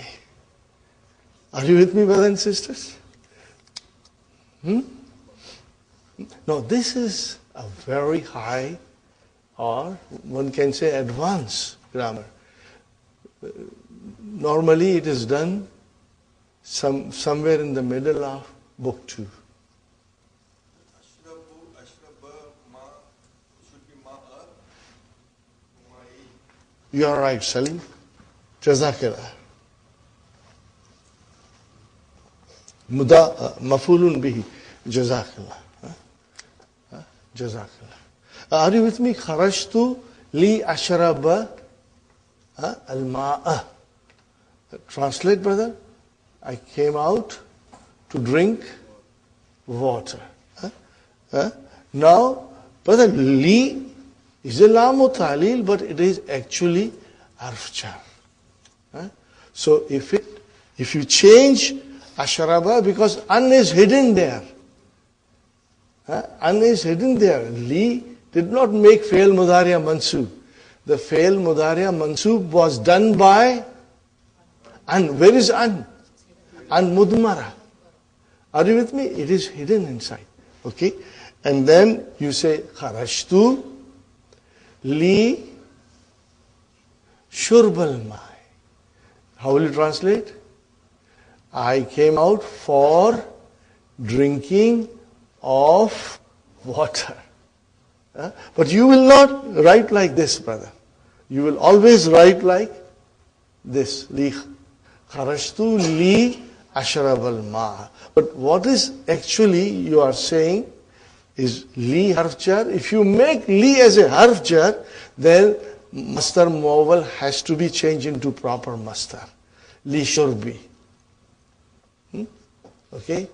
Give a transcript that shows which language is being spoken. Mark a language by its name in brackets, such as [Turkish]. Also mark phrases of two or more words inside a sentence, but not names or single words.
[English] Are you with me, brothers and sisters? No, this is a very high, or one can say advanced grammar. Normally it is done somewhere in the middle of book 2. You are right, Salim. [Arabic] جزاك الله. مفعول به. جزاك الله. جزاك الله. [English] Are you with me? [Arabic] خرجت لِ أشربَ الماءَ. [English] Translate, brother. I came out to drink water. Now, brother, li is a [Arabic] لامُ تعليل, [English] but it is actually [Arabic] حرف جر. [English] So if you change ashraba, because an is hidden there. An is hidden there. Li did not make [Arabic] فعل مضارع منصوب. [English] The [Arabic] فعل مضارع منصوب [English] was done by an. Where is an? [Arabic] أن مضمرة. [English] Are you with me? It is hidden inside. Okay? And then you say [Arabic] خرجت لِ شربِ الماءِ. [English] How will you translate? I came out for drinking of water. But you will not write like this, brother. You will always write like this. [Arabic] لِ خرجت لِ أشرب الماء'. [English] But what is actually you are saying is [Arabic] لِ حرف جر. [English] If you make li as a [Arabic] حرف جر, [English] then [Arabic] مصدر مؤول [English] has to be changed into proper masdar. [Arabic] لِ شربي. Okay?